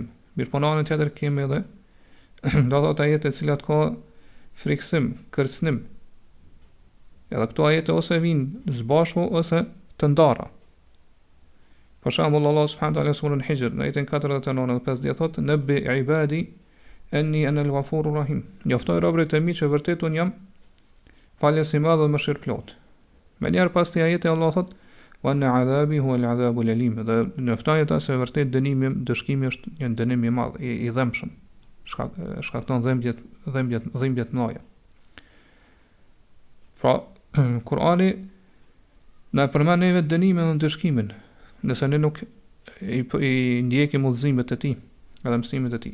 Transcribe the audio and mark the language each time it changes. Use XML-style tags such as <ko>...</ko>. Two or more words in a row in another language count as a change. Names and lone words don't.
<sq>Mirë po në anën tjetër kemi edhe do thot ajete cilat ka friksim, kërcënim. Edhe këto ajete ose vinë zbashku ose të ndara. Për shembull Allah</sq> <ar>سبحانه وتعالى</ar> <sq>surën Hijr në ajetin 49-50 thotë</sq> <ar>نبئ عبادي أني أنا الغفور الرحيم.</ar> <sq>Njoftoj robërit e mi që vërtet un jam falës i madh dhe mëshirëplot. Me njerë pas të ajete Allah thotë</sq> <ar>وأن عذابي هو العذاب الأليم.</ar> <sq>Dhe njoftoj ata se vërtet dënimi, dëshkimi është një dënim i madh, i dhëmshëm. Shkakton dhimbjet mëdha. Pra, Kurani na përmend neve dënimin dhe dëshkimin, nëse ne nuk i ndjekim udhëzimet e tij, edhe mësimet e tij.</sq>